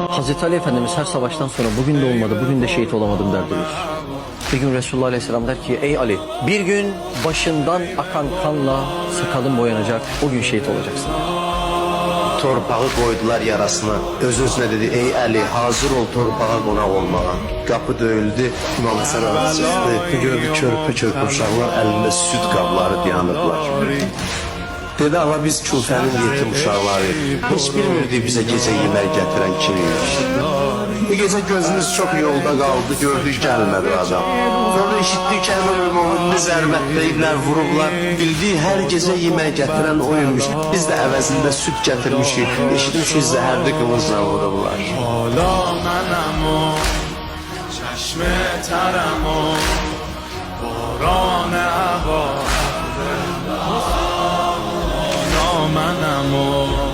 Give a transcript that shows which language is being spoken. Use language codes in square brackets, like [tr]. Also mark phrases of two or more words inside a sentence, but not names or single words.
[tr] Hazreti Ali Efendimiz her savaştan sonra bugün de olmadı, bugün de şehit olamadım der diyor. Bir gün Resulullah Aleyhisselam der ki ey Ali bir gün başından akan kanla sakalın boyanacak, o gün şehit olacaksın. [az] Torpağı koydular yarasına. Öz-özünə dedi, ey Əli, hazır ol torpağa qonaq olmağa. Qapı döyüldü, İmam Həsən ağa çıxdı. Gördü körpə-körpə uşaqlar əlində süd qabları dayanıblar. Dedi, ama biz Küfənin yetim uşaqları. Heç bilmirdik bizə gecə yemək gətirən kimiymiş. Bu gecə gözümüz [tr] çok yolda kaldı, [az] gördük gəlmədi adam. Sonra eşitdik ki, Əmir zərbətləyiblər, vurublar. [tr] Bildiği her gece [az] yemək gətirən oymuş. Biz də əvəzində süt gətirmişik. Eşitmişik zəhərli qılıncla vurublar. [fa] حالا منم و چشم ترم و باران هوا حالا منم و